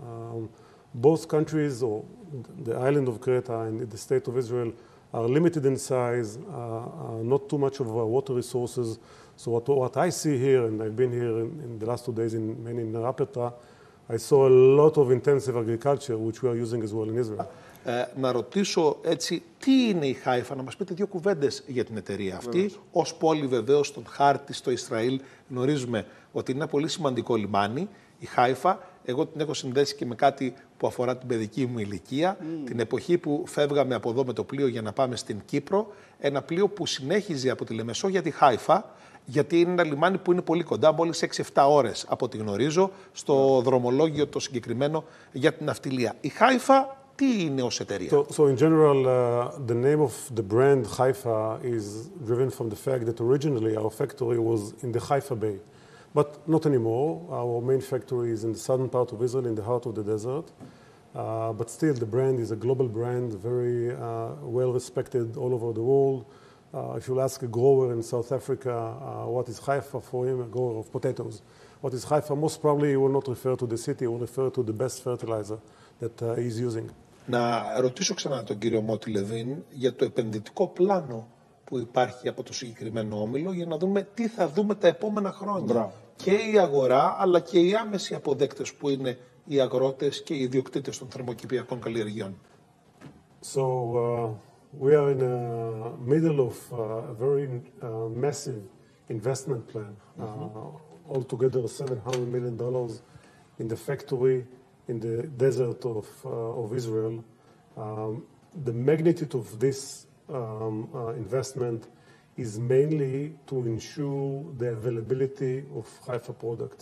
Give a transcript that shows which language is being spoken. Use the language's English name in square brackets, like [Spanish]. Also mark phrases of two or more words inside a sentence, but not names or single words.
[English] Both countries, or the island of Crete and the state of Israel, are limited in size, not too much of water resources. So what I see here, and I've been here in the last 2 days in Rapetra, I saw a lot of intensive agriculture, which we are using as well in Israel. [Greek] Να ρωτήσω έτσι, τι είναι η Haifa, να μας πείτε δύο κουβέντες για την εταιρεία αυτή. Ως πόλη βεβαίως στον χάρτη στο Ισραήλ γνωρίζουμε ότι είναι ένα πολύ σημαντικό λιμάνι. Η Haifa, εγώ την έχω συνδέσει και με κάτι που αφορά την παιδική μου ηλικία. Την εποχή που φεύγαμε από εδώ με το πλοίο για να πάμε στην Κύπρο. Ένα πλοίο που συνέχιζε από τη Λεμεσό για τη Haifa, γιατί είναι ένα λιμάνι που είναι πολύ κοντά, μόλις 6-7 ώρες από ό,τι γνωρίζω, στο δρομολόγιο το συγκεκριμένο για την ναυτιλία. Η Haifa τι είναι ως εταιρεία? [English] So in general, the name of the brand Haifa is driven from the fact that originally our factory was in the Haifa Bay. But not anymore. Our main factory is in the southern part of Israel, in the heart of the desert. But still, the brand is a global brand, very well respected all over the world. If you'll ask a grower in South Africa what is Haifa for him, a grower of potatoes, what is Haifa, most probably he will not refer to the city, he will refer to the best fertilizer that he's using. [Greek] Να ρωτήσω ξανά τον κύριο Motti Levin για το επενδυτικό πλάνο που υπάρχει από το συγκεκριμένο όμιλο για να δούμε τι θα δούμε τα επόμενα χρόνια. Μπράβο. Και η αγορά αλλά και οι άμεσοι αποδέκτες που είναι οι αγρότες και οι ιδιοκτήτες των θερμοκηπιακών καλλιεργειών. [English] So we are in the middle of a very massive investment plan. Altogether $700 million in the factory in the desert of Israel. The magnitude of this investment is mainly to ensure the availability of Haifa products.